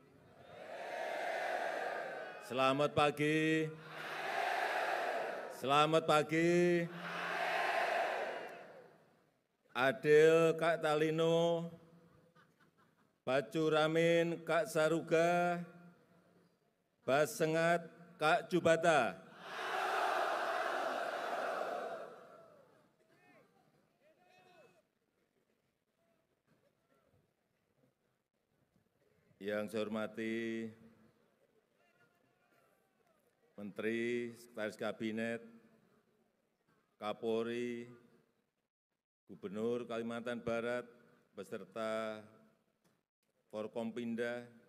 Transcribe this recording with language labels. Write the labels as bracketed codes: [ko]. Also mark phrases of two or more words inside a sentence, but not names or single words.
[id] Selamat pagi. Selamat pagi. [knx] Adil Kak Talino, Bacu Ramin Kak Saruga, Basengat Kak Jubata. [id] Yang saya hormati Menteri, Sekretaris Kabinet, Kapolri, Gubernur Kalimantan Barat, beserta Forkompinda,